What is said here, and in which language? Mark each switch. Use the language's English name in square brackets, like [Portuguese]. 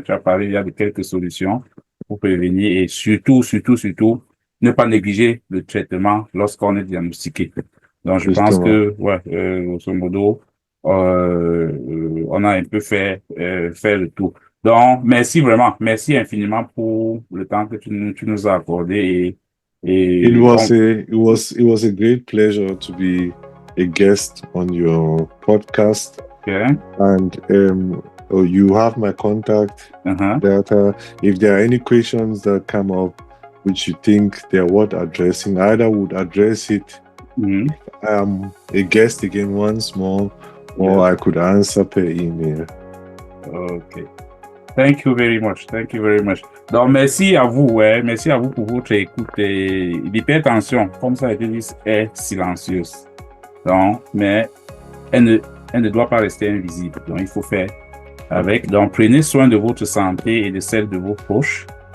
[French] Tu as parlé, il y a quelques solutions pour prévenir et surtout ne pas négliger le traitement lorsqu'on est diagnostiqué. Donc, je pense justement. que, ouais, grosso modo, on a un peu fait le tour. Donc, merci vraiment, merci infiniment pour le temps que tu nous as accordé [English] It [French] et [English] was a great pleasure to be a guest on your podcast, ok, and you have my contact uh-huh, data. If there are any questions that come up, which you think they're worth addressing. I either would address it if I'm a guest again once more, or I could answer per email. OK. Thank you very much. Thank you very much. [French] Donc, merci à vous. Merci à vous pour votre écoute. L'hypertension, comme ça a été dit, est silencieuse. Donc, mais elle ne doit pas rester invisible. Donc, il faut faire avec. Donc, prenez soin de votre santé et de celle de vos proches.